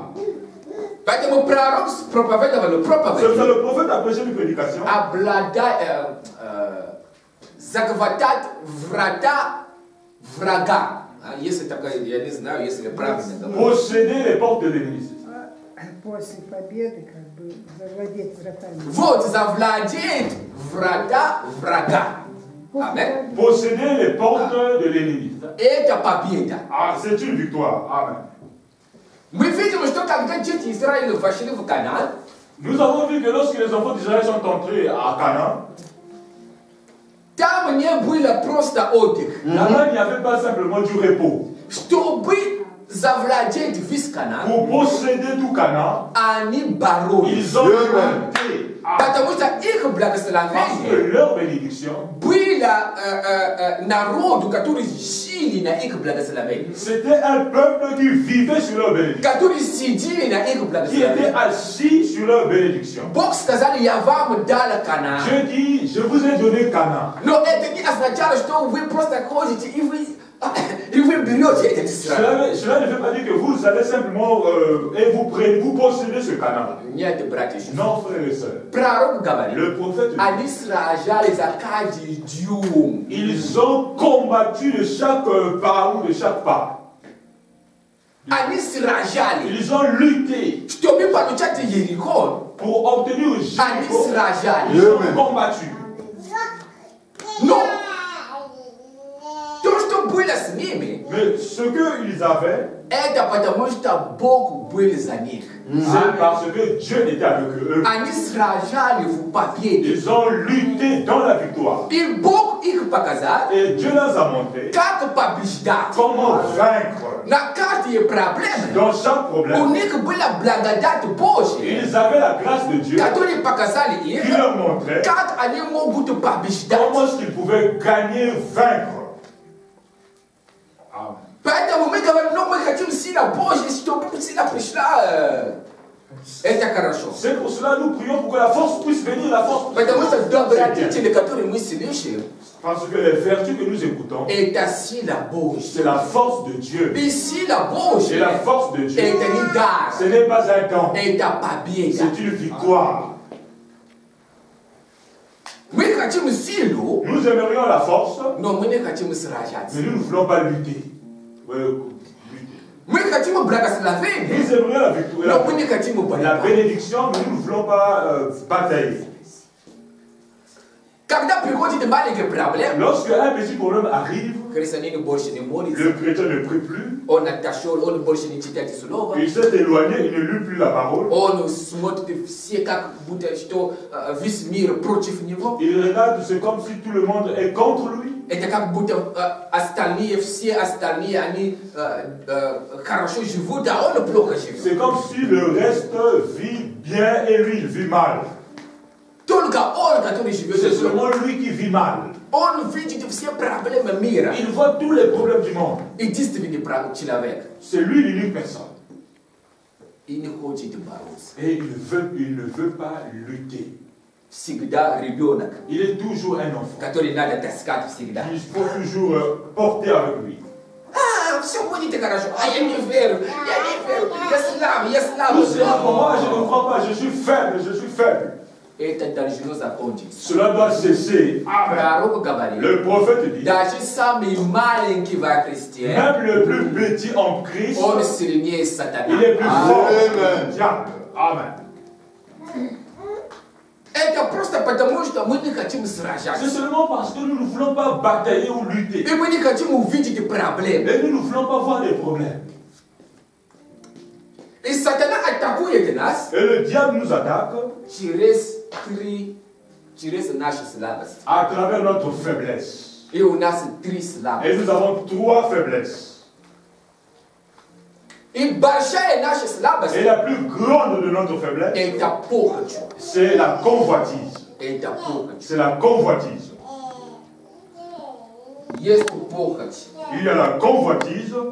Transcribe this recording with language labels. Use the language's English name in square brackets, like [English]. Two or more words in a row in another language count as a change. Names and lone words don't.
[French] C'est le prophète a prêché une prédication. Posséder les portes de l'église. [Russian] После победы, как бы, завладеть вратами. Вот, завладеть врага. [French] Amen. Posséder les portes de l'ennemi. [Russian] Это победа. [French] Ah, c'est une victoire. Amen. [Russian] Мы видим, что когда дети Израиля вошли в Канаан, [French] nous avons vu que lorsque les enfants d'Israël sont entrés à Canaan, [Russian] там не было просто отдых. [French] Là-bas, il n'y avait pas simplement du repos. [Russian] Чтобы завладеть весь Канаан, [French] pour posséder tout Canaan, [Russian] они боролись. [French] Ils ont lutté. [Russian] Потому что их благословение было народу, который жили на их благословении. [French] C'était un peuple qui vivait sur leur bénédiction. [Russian] Которые сидели на их благословении. [French] Qui était assis sur leur bénédiction. [Russian] Бог сказал, я вам дал Канаан. [French] Dieu dit, je vous ai donné Canaan. [Russian] Но это не означало, что вы просто ходите и вы берете этот Израиль. [French] Cela ne veut pas dire que vous allez simplement et vous possédez ce Canaan. [Russian] Нет, братья. [French] Non, frères et sœurs. [Russian] Пророк говорит, [French] le prophète dit, [Russian] они сражались за каждый дюйм. [French] Ils ont combattu de chaque pas ou de chaque pas. [Russian] Они сражались. [French] Ils ont lutté. [Russian] Чтобы получать Иерихон. [French] Pour obtenir Jéricho. [Russian] Они сражались. [French] Ils ont combattu. [Russian] Но то, что было с ними, [French] mais ce qu'ils avaient, [Russian] это потому что Бог был за них. [French] C'est parce que Dieu était avec eux. [Russian] Они сражались в победе. [French] Ils ont lutté dans la victoire. [Russian] И Бог их показал, [French] et Dieu leur a montré [Russian] как побеждать. [French] Comment vaincre. [Russian] На каждой проблеме [French] Dans chaque problème, [Russian] у них была благодать Божья, [French] ils avaient la grâce de Dieu, [Russian] которые показали им, [French] qui leur montrait [Russian] как они могут побеждать. [French] comment ils pouvaient gagner, vaincre. [Russian] Поэтому мы говорим, ну мы хотим сила Божья, чтобы сила пришла. Это хорошо. [French] C'est pour cela que nous prions pour que la force puisse venir, la force. [Russian] Потому что добродетели, которые мы слышим, [French] parce que les vertus que nous écoutons, [Russian] это сила Божья. [French] C'est la force de Dieu. [Russian] И сила Божья, [French] c'est la force de Dieu. [Russian] Это не дар. [French] Ce n'est pas un don. [Russian] Это победа. [French] C'est une victoire. [Russian] Мы хотим силу, [French] nous aimerions la force, [Russian] но мы не хотим сражаться. [French] Mais nous ne voulons pas lutter. [Russian] Мы хотим благословение, [French] nous aimerions la victoire, [Russian] но мы не хотим [French] la bénédiction, mais nous ne voulons pas batailler. [Russian] Когда приходит маленький проблем, [French] lorsque un petit problème arrive, [Russian] христианин больше не молится, [French] le chrétien ne prie plus, [Russian] он отошел, он больше не читает слово, [French] il s'est éloigné, il ne lit plus la parole, [Russian] он смотрит все как будто что весь мир против него, [French] il regarde, c'est comme si tout le monde est contre lui. [Russian] Это как будто остальные, все остальные, они хорошо живут, а он плохо живет. [French] C'est comme si le reste vit bien et lui il vit mal. [Russian] Только он, который живет, [French] c'est seulement lui qui vit mal. [Russian] Он видит все проблемы мира. [French] Il voit tous les problèmes du monde. [Russian] Единственный человек. [French] C'est lui l'unique personne. [Russian] И не хочет бороться. [French] Et il ne veut pas lutter. [Russian] Всегда ребенок. [French] Il est toujours un enfant. [Russian] Который надо таскать всегда. [French] Il faut toujours porter avec lui. [Russian] Все будет хорошо. А я не верю. Я не верю. Я слабый. [French] Moi, je ne crois pas. Je suis faible. Je suis faible. [Russian] Это должно закончиться. [French] Cela doit cesser. [Russian] Пророк говорит. [French] Le prophète dit. [Russian] Даже самый маленький во Христе. [French] Même le plus petit en Christ. [Russian] Он сильнее сатана. [French] Il est plus fort que le diable. Amen. [Russian] Это просто потому, что мы не хотим сражаться. [French] C'est seulement parce que nous ne voulons pas batailler ou lutter. [Russian] И мы не хотим увидеть проблемы. [French] Et nous ne voulons pas voir des problèmes. [Russian] И сатана атакует нас. [French] Et le diable nous attaque. [Russian] Через наши слабости. [French] À travers notre faiblesse. Et on a ces tristes là. Et nous avons 3 faiblesses. Et la plus grande de notre faiblesse, c'est la convoitise. C'est la convoitise. Il y a la convoitise.